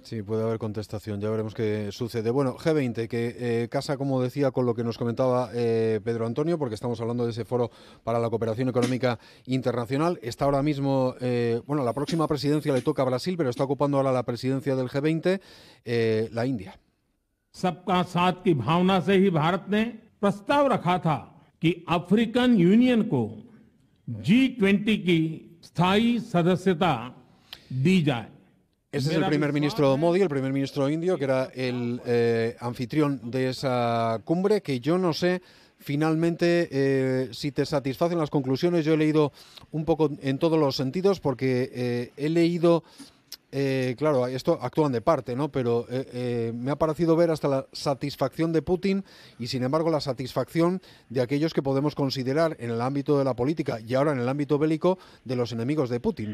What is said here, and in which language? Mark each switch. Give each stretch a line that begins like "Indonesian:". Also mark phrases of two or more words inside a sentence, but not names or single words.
Spanish: Sí, puede haber contestación, ya veremos qué sucede. Bueno, G20, que casa, como decía, con lo que nos comentaba Pedro Antonio, porque estamos hablando de ese foro para la cooperación económica internacional. Está ahora mismo, la próxima presidencia le toca a Brasil, pero está ocupando ahora la presidencia del G20 la India.
Hindi: सबका साथ की भावना से ही भारत ने प्रस्ताव रखा था कि अफ्रीकन यूनियन को G20 की स्थायी सदस्यता दी जाए.
Spanish: Ese es el primer ministro Modi, el primer ministro indio, que era el anfitrión de esa cumbre, que yo no sé finalmente si te satisfacen las conclusiones. Yo he leído un poco en todos los sentidos porque he leído... claro, esto actúan de parte, ¿no? Pero me ha parecido ver hasta la satisfacción de Putin y, sin embargo, la satisfacción de aquellos que podemos considerar en el ámbito de la política y ahora en el ámbito bélico de los enemigos de Putin.